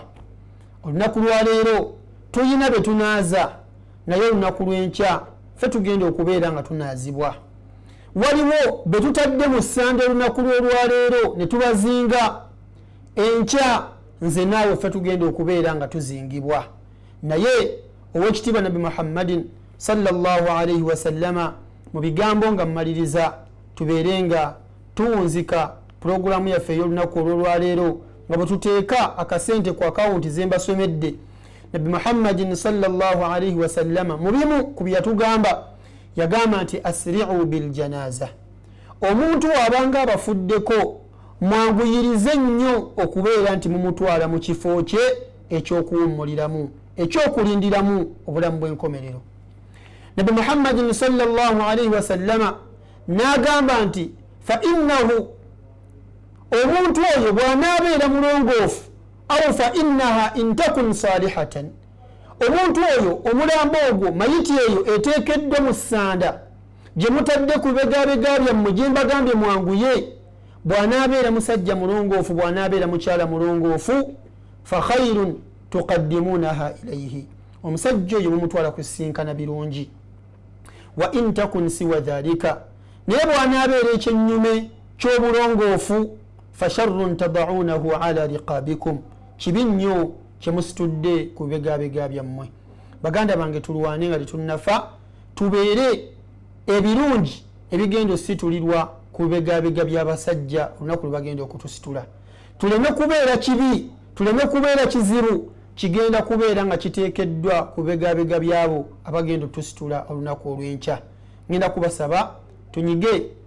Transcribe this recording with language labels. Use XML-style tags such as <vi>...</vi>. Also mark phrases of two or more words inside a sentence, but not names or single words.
<lg>Olunaku lwaleero tulina be tunaaza, naye olunaku lw'enkya ffe tugenda okubeera nga tunaazibwa. Waliwo be tutadde mu ssande olunaku lw'olwaleero ne tubazinga, enkya nze naawe ffe tugenda okubeera nga tuzingibwa. Naye owekitiibwa Nabi Muhammadin</lg> <ar>صلى الله عليه وسلم</ar> <lg>mu bigambo nga mmaliriza, tubeere nga tuwunzika pulogulaamu yaffe ey'olunaku olw'olwaleero nga bwe tuteeka akasente ku akawunti ze mbasomedde. Nabi Muhammadin</lg> <ar>صلى الله عليه وسلم</ar> <lg>mu bimu ku bye yatugamba, yagamba nti</lg> <ar>أسرعوا بالجنازة,</ar> <lg>omuntu abanga abafuddeko mwanguyirize nnyo okubeera nti mumutwala mu kifo kye ekyokuwummuliramu, ekyokulindiramu obulamu bw'enkomerero. Nabi Muhammadin</lg> <ar>صلى الله عليه وسلم</ar> <lg>n'agamba nti</lg> <ar>فإنه,</ar> <lg>omuntu oyo bw'anaabeera mulongoofu,</lg> <ar>أو فإنها إن تك صالحة,</ar> <lg>omuntu oyo omulambo ogwo mayiti eyo eteekeddwa mu ssanda gye mutadde ku bibegabega byammwe gye mbagambye mwanguye bw'anaabeera musajja mulongoofu bw'anaabeera mukyala mulongoofu</lg> <ar>فخير تقدمونها إليه</ar> <lg>omusajja oyo mumutwala kusinkana birungi</lg> <ar>وإن تك سوى ذلك</ar> <lg>naye bw'anaabeera ekyennyume ky'obulongoofu</lg> <ar>فشر تضعونه عن رقابكم</ar> <lg>kibi nnyo kyemusitudde ku bibegabega byammwe baganda bange tulwane nga tetunnafa tubeere ebirungi ebigenda ositulirwa ku bibegabega by'abasajja olunaku lwe bagenda okutusitula tuleme kubeera kibi tuleme kubeera kizibu kigenda kubeera nga kiteekeddwa ku bibegabega byabo abagenda otusitula olunaku olw'enkya ngenda kubasaba tunyige</lg>